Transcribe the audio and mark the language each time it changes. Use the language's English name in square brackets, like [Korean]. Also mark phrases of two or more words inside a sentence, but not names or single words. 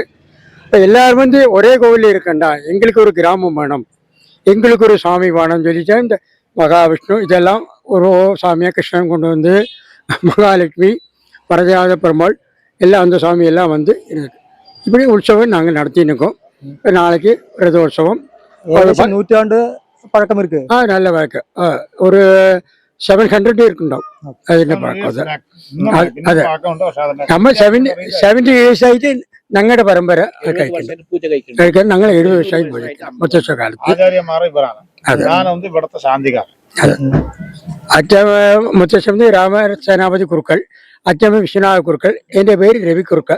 [Tamil] இப்போ எல்லோரும் வந்து ஒரே கோவில் இருக்கண்டா, எங்களுக்கு ஒரு கிராமம் வேணும், எங்களுக்கு ஒரு சாமி வேணும்னு சொல்லிட்டு இந்த மகாவிஷ்ணு இதெல்லாம் ஒரு சாமியாக கிருஷ்ணன் கொண்டு வந்து, மகாலட்சுமி, வரதராஜ பெருமாள் எல்லாம் அந்த சாமியெல்லாம் வந்து இருக்கு. இப்படி உற்சவம் நாங்கள் நடத்தின்னு இருக்கோம். நாளைக்கு ரதோற்சவம். 100 நூற்றாண்டு பழக்கம் இருக்கு. நல்ல வழக்கம். ஒரு 700 இருக்குണ്ടാവും [Malayalam] അതിന്റെ പഴക്കം. അതെ, നമ്മൾ 70 years ആയിട്ട് ഞങ്ങളുടെ പരമ്പര കഴിക്കാൻ ഞങ്ങൾ 70 വർഷമായി മുത്തശ്ശ കാലത്ത്. അച്ഛൻ മുത്തശ്ശൻ രാമസേനാപതി കുറുക്കൾ, അച്ഛൻ വിശ്വനാഥ കുറുക്കൾ, എൻ്റെ പേര് രവി കുറുക്കൾ.